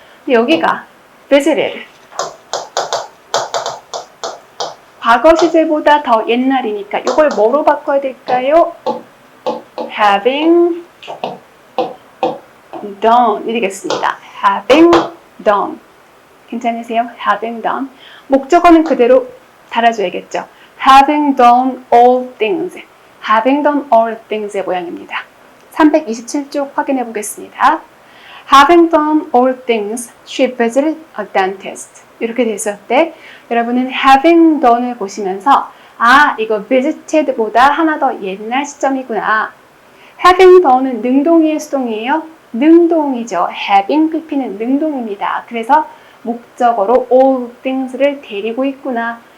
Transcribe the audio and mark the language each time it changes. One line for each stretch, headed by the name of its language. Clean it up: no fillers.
Korean: 근데 여기가 visited, 과거 시제보다 더 옛날이니까 이걸 뭐로 바꿔야 될까요?
English: having done
Korean: 이 되겠습니다.
English: having done.
Korean: 괜찮으세요?
English: having done.
Korean: 목적어는 그대로 달아줘야겠죠.
English: having done all things. having done all things의
Korean: 모양입니다. 327쪽 확인해 보겠습니다.
English: Having done all things, she visited a dentist.
Korean: 이렇게 됐을 때 여러분은 having done을 보시면서 이거 visited보다 하나 더 옛날 시점이구나. having done은 능동이에요, 수동이에요? 능동이죠. having pp는 능동입니다. 그래서 목적어로 all things를 데리고 있구나.